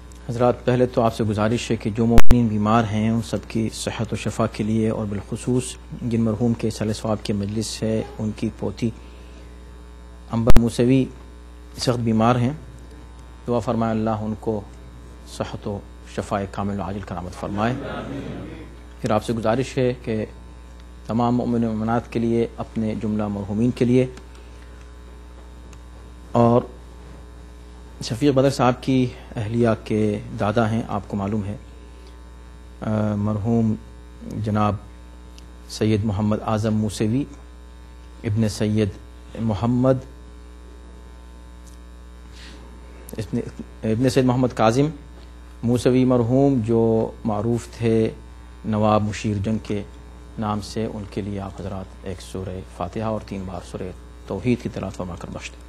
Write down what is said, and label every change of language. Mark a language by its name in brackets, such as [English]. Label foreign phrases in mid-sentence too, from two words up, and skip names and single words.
[Urdu] حضرات، پہلے تو آپ سے گزارش ہے کہ جو مومنین بیمار ہیں ان سب کی صحت و شفا کے لیے، اور بالخصوص جن مرحوم کے صالح ثواب کی مجلس ہے ان کی پوتی عنبر موسوی سخت بیمار ہیں، دعا فرمائے اللہ ان کو صحت و شفا کامل و عاجل کرامت فرمائے۔ پھر آپ سے گزارش ہے کہ تمام مومن و مومنات کے لیے، اپنے جملہ مرحومین کے لیے، اور شفیق بدر صاحب کی اہلیہ کے دادا ہیں، آپ کو معلوم ہے مرحوم جناب سید محمد اعظم موسوی ابن سید محمد کاظم موسوی مرحوم، جو معروف تھے نواب مشیر جنگ کے نام سے، ان کے لیے آپ حضرات ایک سورہ فاتحہ اور 3 بار سورہ توحید کی تلاوت فرما کر بخش دیں۔